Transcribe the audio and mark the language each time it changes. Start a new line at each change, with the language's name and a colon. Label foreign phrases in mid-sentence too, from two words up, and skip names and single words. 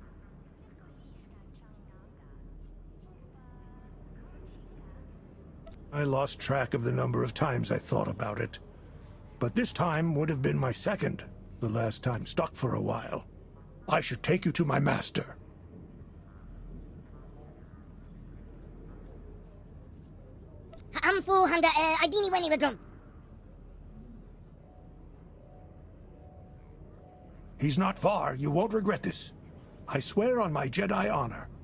English: I lost track of the number of times I thought about it. But this time would have been my second, the last time stuck for a while. I should take you to my master. Amfu handa idini weni wedrum. He's not far. You won't regret this. I swear on my Jedi honor.